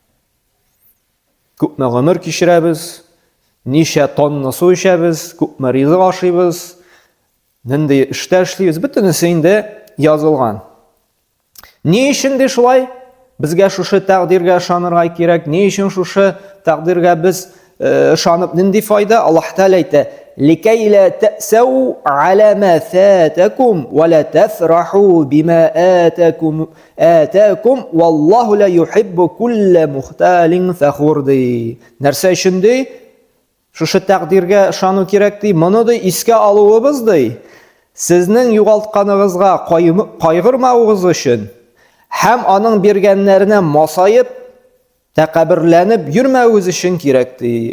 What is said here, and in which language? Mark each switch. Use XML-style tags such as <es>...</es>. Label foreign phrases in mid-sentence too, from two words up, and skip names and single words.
<tt>Күпме гомер кичерәбез, ничә тонна су эчәбез, күпме ризык ашыйбыз, нинди эштә эшлибез, бөтенесе инде язылган. Ни өчен ди шулай? Безгә шушы тәкъдиргә ышанырга кирәк. Ни өчен шушы тәкъдиргә біз ышанып нинди файда? Аллаһ Тәгалә әйтә:</tt> <ar>"لكيلا تأسوا على ما فاتكم ولا تفرحوا بما آتاكم والله لا يحب كل مختال فخور."</ar> <tt>Нәрсә өчен ди? Шушы тәкъдиргә ышану кирәк ди. Моны ди искә алуыбыз ди. Сезнең югалтканыгызга кайгырмавыгыз өчен һәм аның биргәннәренә масаеп, тәкәбберләнеп йөрмәвегез өчен кирәк ди.</tt>